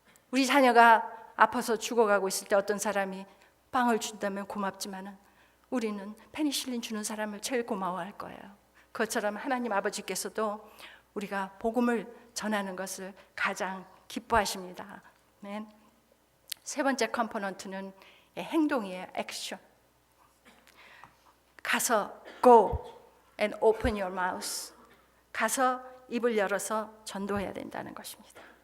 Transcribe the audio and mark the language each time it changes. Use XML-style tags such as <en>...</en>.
<ko>우리 자녀가 아파서 죽어가고 있을 때 어떤 사람이 빵을 준다면 고맙지만은 우리는 페니실린 주는 사람을 제일 고마워할 거예요. 그것처럼 하나님 아버지께서도 우리가 복음을 전하는 것을 가장 기뻐하십니다. 네. 세 번째 컴포넌트는 행동이에요. 액션. 가서</ko> <en>go and open your mouth.</en> <ko>가서 입을 열어서 전도해야 된다는 것입니다.</ko>